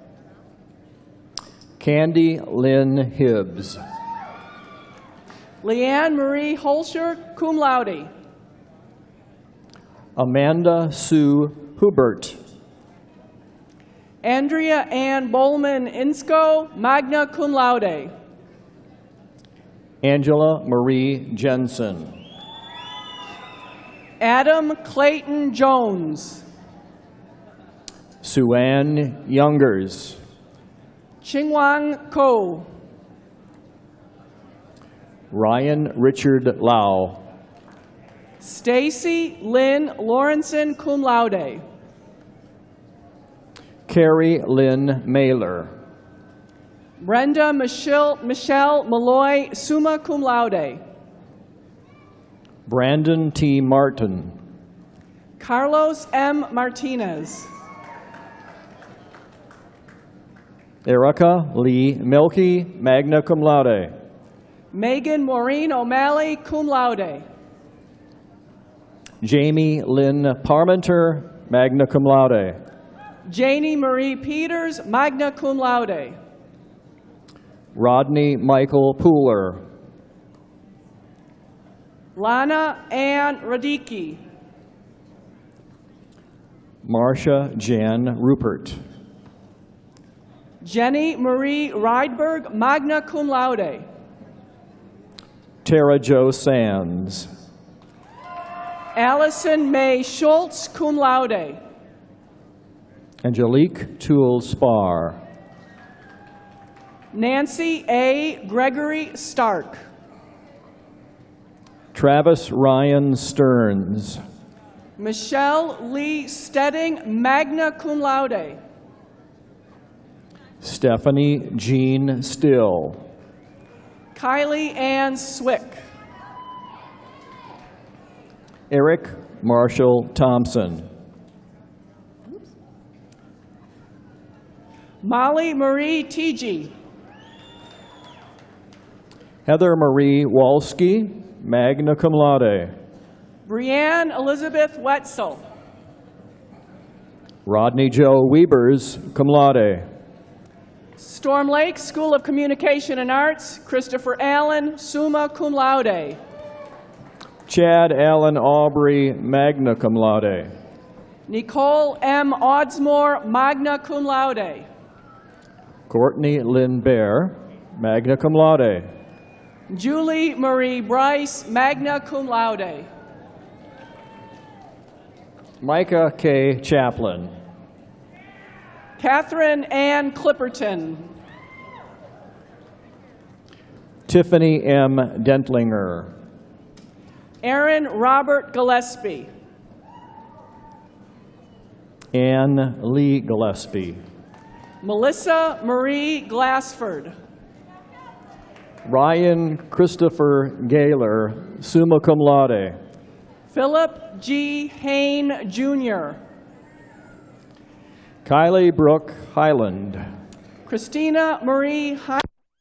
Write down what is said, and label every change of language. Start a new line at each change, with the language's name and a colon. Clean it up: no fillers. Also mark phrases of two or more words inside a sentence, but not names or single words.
English: Candy Lynn Hibbs. Leanne Marie Holscher,
Latin: cum laude.
English: Amanda Sue Hubert. Andrea Ann Bowman Insko,
Latin: magna cum laude.
English: Angela Marie Jensen. Adam Clayton Jones. Suanne Youngers. Chingwang Ko. Ryan Richard Lau. Stacy Lynn Lawrenson,
Latin: cum laude.
English: Carrie Lynn Mailer. Brenda Michelle Malloy,
Latin: summa cum laude.
English: Brandon T. Martin. Carlos M. Martinez. Erica Lee Milky,
Latin: magna cum laude.
English: Megan Maureen O'Malley,
Latin: cum laude.
English: Jamie Lynn Parmenter,
Latin: magna cum laude.
English: Janie Marie Peters,
Latin: magna cum laude.
English: Rodney Michael Pooler. Lana Ann Radicki. Marcia Jan Rupert. Jenny Marie Rydberg,
Latin: magna cum laude.
English: Tara Jo Sands. Allison May Schultz,
Latin: cum laude.
English: Angelique Toole Spar. Nancy A. Gregory Stark. Travis Ryan Stearns. Michelle Lee Stedding,
Latin: magna cum laude.
English: Stephanie Jean Still. Kylie Ann Swick. Eric Marshall Thompson. Molly Marie Teege. Heather Marie Walski,
Latin: magna cum laude.
English: Brianne Elizabeth Wetzel. Rodney Joe Wiebers,
Latin: cum laude.
English: Storm Lake School of Communication and Arts, Christopher Allen,
Latin: summa cum laude.
English: Chad Allen Aubrey,
Latin: magna cum laude.
English: Nicole M. Oddsmore,
Latin: magna cum laude.
English: Courtney Lynn Bear,
Latin: magna cum laude.
English: Julie Marie Bryce,
Latin: magna cum laude.
English: Micah K. Chaplin. Catherine Ann Clipperton. Tiffany M. Dentlinger. Aaron Robert Gillespie. Ann Lee Gillespie. Melissa Marie Glassford. Ryan Christopher Gaylor,
Latin: summa cum laude.
English: Philip G. Hain, Jr. Kylie Brooke Highland. Christina Marie